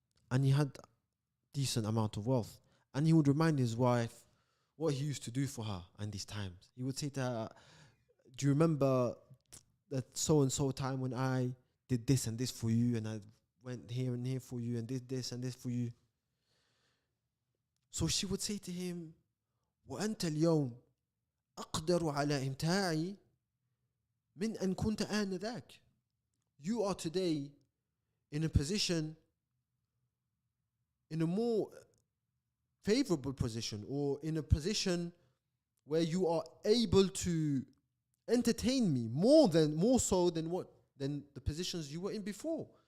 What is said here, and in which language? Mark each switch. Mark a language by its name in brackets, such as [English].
[English] And he had decent amount of wealth. And he would remind his wife what he used to do for her in these times. He would say to her, do you remember that so-and-so time when I did this and this for you, and I went here and here for you, and did this and this for you? So she would say to him, [Arabic] وَأَنْتَ الْيَوْمِ أَقْدَرُ عَلَى إِمْتَاعِي مِنْ أَنْ كُنْتَ آنَذَاكَ. [English] You are today in a position, in a more favorable position, or in a position where you are able to entertain me more so than the positions you were in before.